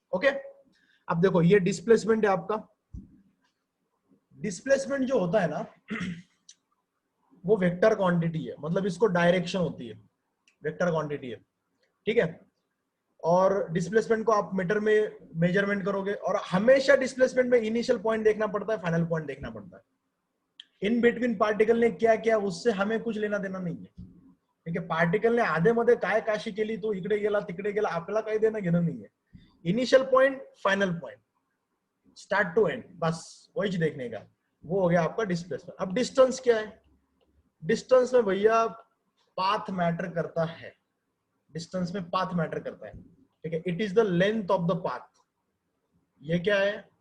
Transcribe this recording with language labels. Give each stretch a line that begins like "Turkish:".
Hindi: Okay, अब देखो ये डिस्प्लेसमेंट है आपका। डिस्प्लेसमेंट जो होता है ना वो वेक्टर क्वांटिटी है, मतलब इसको डायरेक्शन होती है, वेक्टर क्वांटिटी है, ठीक है। और डिस्प्लेसमेंट को आप मीटर में मेजरमेंट करोगे, और हमेशा डिस्प्लेसमेंट में इनिशियल पॉइंट देखना पड़ता है, फाइनल पॉइंट देखना पड़ता है। इन बिटवीन पार्टिकल ने क्या किया उससे हमें कुछ लेना देना नहीं है, ठीक है।
Marathi: पार्टिकल ने आधे मध्ये काय काशी केली, तो इकडे गेला तिकडे गेला, आपल्याला काही देणं घेणं नाही है।
Hindi: Initial point, final point, start to and, बस वही देखने का, वो हो गया आपका डिस्प्लेसमेंट। अब डिस्टेंस क्या है? डिस्टेंस में भैया पाथ मैटर करता है। डिस्टेंस में पाथ मैटर करता है, ठीक है।
English: It is the length of the path.
Hindi: ये क्या है?